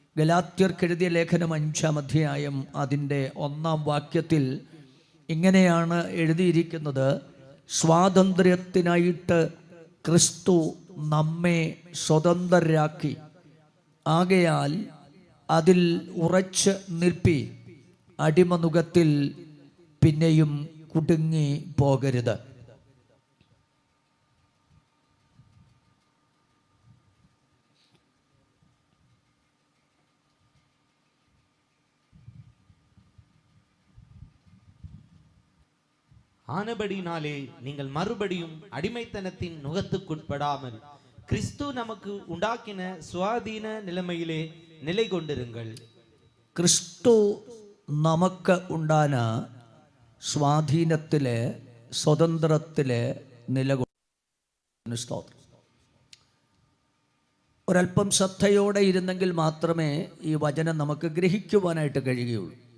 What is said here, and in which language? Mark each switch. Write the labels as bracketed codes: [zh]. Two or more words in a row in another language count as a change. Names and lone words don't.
[ml] ഗലാത്യർക്കെഴുതിയ ലേഖനം 5-ാം അധ്യായം അതിൻ്റെ 1-ാം വാക്യത്തിൽ ഇങ്ങനെയാണ് എഴുതിയിരിക്കുന്നത്: സ്വാതന്ത്ര്യത്തിനായിട്ട് ക്രിസ്തു നമ്മെ സ്വതന്ത്രരാക്കി, ആകയാൽ അതിൽ ഉറച്ച് നിൽപ്പി, അടിമനുകത്തിൽ പിന്നെയും കുടുങ്ങി പോകരുത്. [ta] ஆனபடினாலே நீங்கள் மறுபடியும் அடிமைத்தனத்தின் நுகத்துக்குட்படாமல் கிறிஸ்து நமக்கு உண்டாக்கின சுவாதீன நிலைமையிலே நிலை കൊണ്ടിരുங்கள். [ml] ക്രിസ്തു നമുക്ക് ഉണ്ടാന സ്വാധീനത്തിലെ സ്വതന്ത്രത്തിലെ നിലകൊള്ളുന്നു. സ്തോത്രം. ഒരല്പം ശ്രദ്ധയോടെ ഇരുന്നെങ്കിൽ മാത്രമേ ഈ വചനം നമുക്ക് ഗ്രഹിക്കുവാനായിട്ട് കഴിയുകയുള്ളൂ.